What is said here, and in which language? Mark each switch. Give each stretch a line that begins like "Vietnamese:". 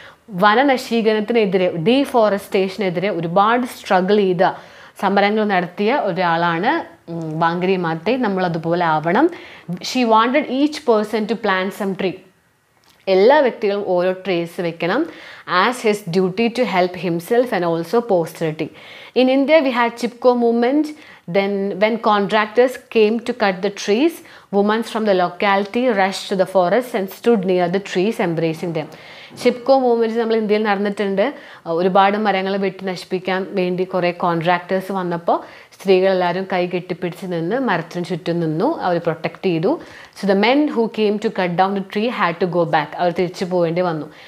Malayalam: വനനശീകരണത്തിനെതിരെ, ഡീഫോറസ്റ്റേഷനെതിരെ ഒരുപാട് സ്ട്രഗിൾ ചെയ്ത, സമരങ്ങൾ നടത്തിയ ഒരാളാണ് വാങ്കിരി മാത്തേ. നമ്മളതുപോലെ ആവണം.
English: She wanted each person to plant some tree.
Malayalam: എല്ലാ വ്യക്തികളും ഓരോ ട്രീസ് വെക്കണം.
English: As his duty to help himself and also posterity. In India we had Chipko movement. Then when contractors came to cut the trees, women from the locality rushed to the forest and stood near the trees embracing them.
Malayalam: Chipko movement നമ്മൾ ഇന്ത്യയിൽ നടന്നിട്ടുണ്ട്. ഒരുപാട് മരങ്ങൾ വെട്ടി നശിപ്പിക്കാൻ വേണ്ടി കുറേ contractors വന്നപ്പോൾ സ്ത്രീകളെല്ലാവരും കൈ കെട്ടിപ്പിടിച്ച് നിന്ന് മരത്തിന് ചുറ്റും നിന്നു. അവർ പ്രൊട്ടക്റ്റ് ചെയ്തു.
English: So the men who came to cut down the tree had to go back.
Malayalam: അവർ തിരിച്ചു പോകേണ്ടി വന്നു.